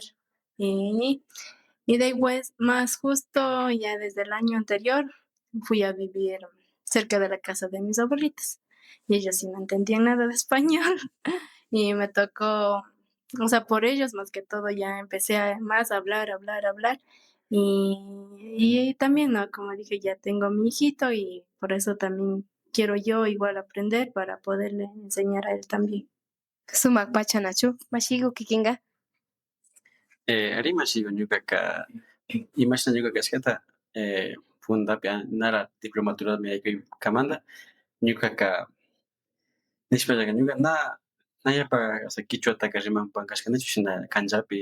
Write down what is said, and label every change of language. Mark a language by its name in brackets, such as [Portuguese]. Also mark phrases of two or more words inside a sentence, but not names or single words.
[Spanish] Y, y después, más justo ya desde el año anterior, fui a vivir cerca de la casa de mis abuelitas y ellos sí no entendían nada de español y me tocó, o sea, por ellos más que todo ya empecé a más hablar y también, ¿no? Como dije, ya tengo a mi hijito y por eso también quiero yo igual aprender para poderle enseñar a él también. [Quechua] Sumak pacha Nachu, mashiku kikinka. Ari mashiku ñukaka imashna ñuka kashkata fundapi nara diplomaturami yaykukamanta ñukaka nishpallaka ñuka na yapa [Spanish] o sea [Quechua] kichwataka rimanpan kashkanichu shina kanllapi